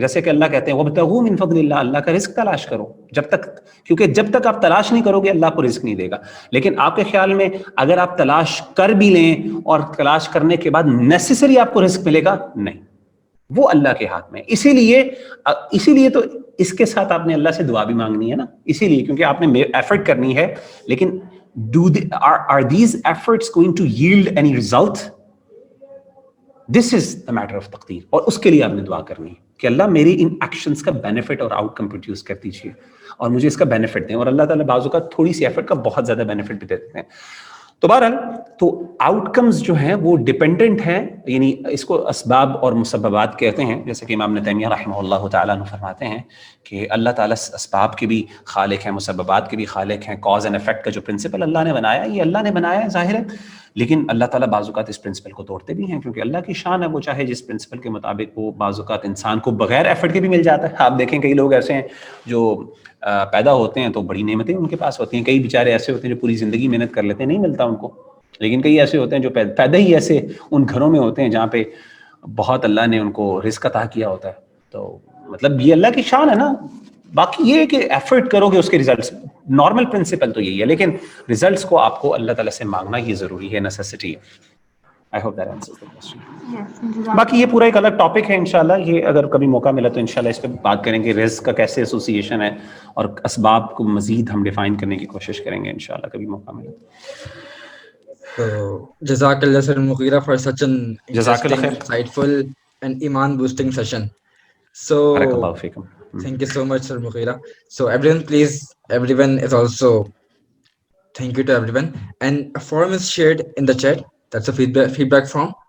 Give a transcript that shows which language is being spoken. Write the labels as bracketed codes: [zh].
[ur] جیسے کہ اللہ کہتے ہیں [ar] وابتغوا من فضل اللہ, [ur] اللہ کا رزق تلاش کرو. جب تک, کیونکہ جب تک آپ تلاش نہیں کرو گے اللہ کو رزق نہیں دے گا. لیکن آپ کے خیال میں اگر آپ تلاش کر بھی لیں اور تلاش کرنے کے بعد نیسیسری آپ کو رزق ملے گا؟ نہیں, وہ اللہ کے ہاتھ میں. اسی لیے تو اس کے ساتھ آپ نے اللہ سے دعا بھی مانگنی ہے نا, اسی لیے کیونکہ آپ نے ایفرٹ کرنی ہے. [en] لیکن are these efforts going to yield any result? This is the matter of تقدیر. [ur] اور اس کے لیے آپ نے دعا کرنی ہے کہ اللہ میری ان ایکشنز کا بینیفٹ اور آؤٹ کم پروڈیوس کر دیجیے اور مجھے اس کا بینیفٹ دیں. اور اللہ تعالیٰ بعض اوقات تھوڑی سی ایفرٹ کا بہت زیادہ بینیفٹ بھی دیتے ہیں. تو بہرحال تو آؤٹ کمز جو ہیں وہ ڈیپینڈنٹ ہیں, یعنی اس کو اسباب اور مسببات کہتے ہیں. جیسے کہ امام ابن تیمیہ رحمہ اللہ تعالیٰ عنہ فرماتے ہیں کہ اللہ تعالیٰ اسباب کے بھی خالق ہیں, مسببات کے بھی خالق ہیں. کاز اینڈ افیکٹ کا جو پرنسپل اللہ نے بنایا, یہ اللہ نے بنایا ہے ظاہر ہے, لیکن اللہ تعالیٰ بعض اوقات اس پرنسپل کو توڑتے بھی ہیں, کیونکہ اللہ کی شان ہے, وہ چاہے جس پرنسپل کے مطابق وہ بعض اوقات انسان کو بغیر ایفرٹ کے بھی مل جاتا ہے. آپ دیکھیں کئی لوگ ایسے ہیں جو پیدا ہوتے ہیں تو بڑی نعمتیں ان کے پاس ہوتی ہیں. کئی بیچارے ایسے ہوتے ہیں جو پوری زندگی محنت کر لیتے ہیں, نہیں ملتا ان کو. لیکن کئی ایسے ہوتے ہیں جو پیدا ہی ایسے ان گھروں میں ہوتے ہیں جہاں پہ بہت اللہ نے ان کو رزق عطا کیا ہوتا ہے. تو مطلب یہ اللہ کی شان ہے نا. باقی یہ کہ ایفرٹ کرو گے اس کے ریزلٹس, نارمل پرنسپل تو یہی ہے, لیکن ریزلٹس کو آپ کو اللہ تعالیٰ سے مانگنا یہ ضروری ہے, نیسیسٹی ہے. [en] I hope that answers the question. [ur] باقی یہ پورا ایک الگ ٹاپک ہے انشاءاللہ. یہ اگر کبھی موقع ملا تو انشاءاللہ اس پہ بات کریں گے, رزق کا کیسے ایسوسیشن ہے, اور اسباب کو مزید ہم ڈیفائن کرنے کی کوشش کریں گے انشاءاللہ کبھی موقع ملا. [en] So, Jazakallah Sir Mughira for such an interesting, insightful and iman boosting session. So, [ar] Barakallahu feekum. [en] Thank you so much, Sir Mughira. So, everyone is also, thank you to everyone. And a form is shared in the chat. That's a feedback form.